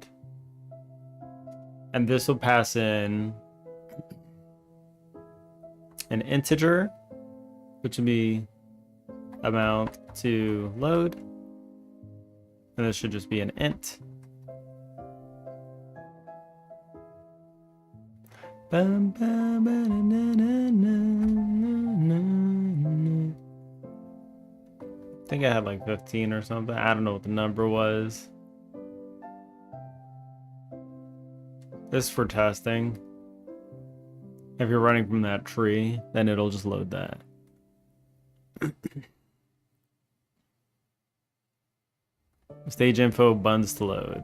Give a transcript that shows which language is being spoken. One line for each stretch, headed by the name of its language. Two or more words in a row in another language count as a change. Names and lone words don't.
English: And this will pass in an integer, which would be amount to load. And this should just be an int. Bum, bum, ba, na, na, na, na, na. I think I had like 15 or something. I don't know what the number was. This is for testing. If you're running from that tree, then it'll just load that. Stage info buns to load.